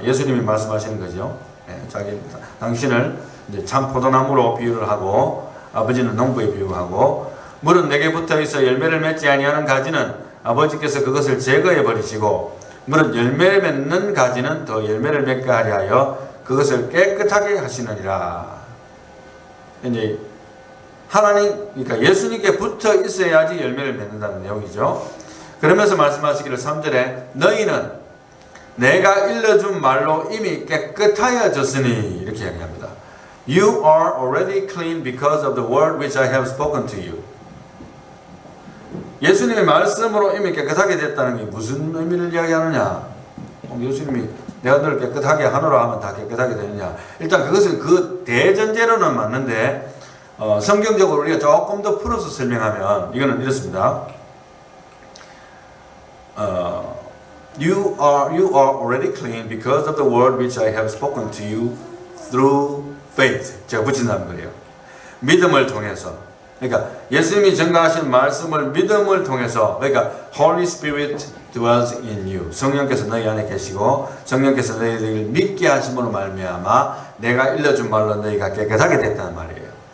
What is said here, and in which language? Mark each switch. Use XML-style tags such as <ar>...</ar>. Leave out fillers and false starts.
<ko>예수님이 말씀하시는 거죠. 당신을 이제 참 포도나무로 비유를 하고 아버지는 농부에 비유하고, 물은 내게 붙어 있어 열매를 맺지 아니하는 가지는 아버지께서 그것을 제거해 버리시고, 물은 열매 맺는 가지는 더 열매를 맺게 하려 하여 그것을 깨끗하게 하시느니라. 이제 하나님, 그러니까 예수님께 붙어 있어야지 열매를 맺는다는 내용이죠. 그러면서 말씀하시기를 3절에 너희는 내가 일러준 말로 이미 깨끗하여졌으니 이렇게 이야기합니다.</ko> <en>You are already clean because of the word which I have spoken to you.</en> <ko>예수님의 말씀으로 이미 깨끗하게 됐다는 게 무슨 의미를 이야기하느냐? 예수님이 내가 너를 깨끗하게 하노라 하면 다 깨끗하게 되느냐? 일단 그것은 그 대전제로는 맞는데 성경적으로 우리가 조금 더 풀어서 설명하면 이거는 이렇습니다.</ko> <en>You are already clean because of the word which I have spoken to you through faith.</en> <ko>제가 붙인다는 거예요. 믿음을 통해서. 그러니까 예수님이 전가하신 말씀을 믿음을 통해서, 그러니까</ko> <en>Holy Spirit dwells in you.</en> <ko>성령께서 너희 안에 계시고 성령께서 너희를 믿게 하심으로 말미암아 내가 일러준 말로 너희가 깨끗하게 됐다는 말이에요.</ko>